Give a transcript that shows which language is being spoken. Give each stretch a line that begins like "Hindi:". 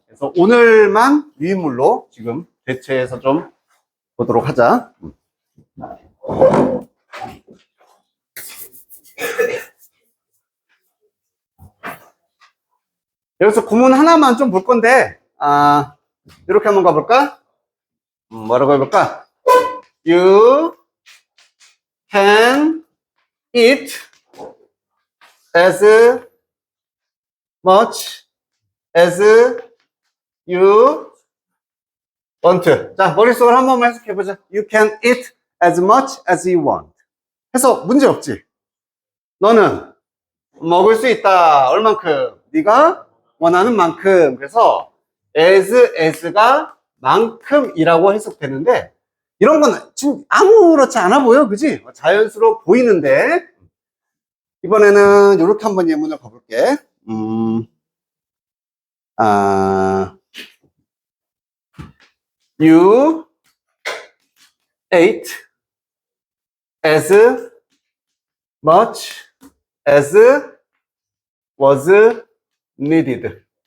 Korean: 그래서 오늘만 유인물로 지금 대체해서 좀 보도록 하자. 여기서 구문 하나만 좀 볼 건데, 이렇게 한번 가볼까? 뭐라고 해볼까?
English: You can eat as much as you want.
Korean: 자, 머릿속으로 한 번만 해석해보자.
English: You can eat as much as you want.
Korean: 해서 문제 없지? 너는 먹을 수 있다. 얼만큼? 네가 원하는 만큼. 그래서 as가 만큼이라고 해석되는데 이런 건 지금 아무렇지 않아 보여, 그지? 자연스러워 보이는데, 이번에는 이렇게 한번 예문을 가볼게.
English: 아, you ate as much as was needed.